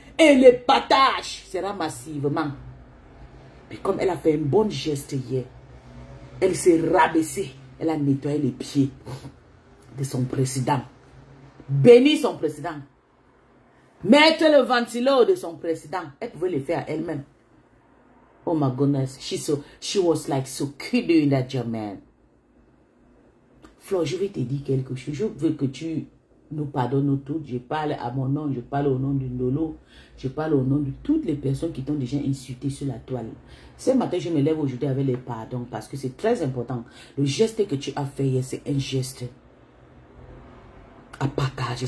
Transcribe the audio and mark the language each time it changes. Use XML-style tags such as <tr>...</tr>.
<fr>Et le partage sera massivement. Mais comme elle a fait un bon geste hier, elle s'est rabaissée. Elle a nettoyé les pieds de son président. Béni son président. Mettre le ventilo de son président. Elle pouvait le faire elle-même.</fr> <en>Oh my goodness. She was like so cute doing that job, man.</en> <fr>Flore, je vais te dire quelque chose. Je veux que tu nous pardonnes toutes. Je parle à mon nom. Je parle au nom de Lolo. Je parle au nom de toutes les personnes qui t'ont déjà insulté sur la toile. Ce matin, je me lève aujourd'hui avec les pardons parce que c'est très important. Le geste que tu as fait hier, c'est un geste à partager.</fr>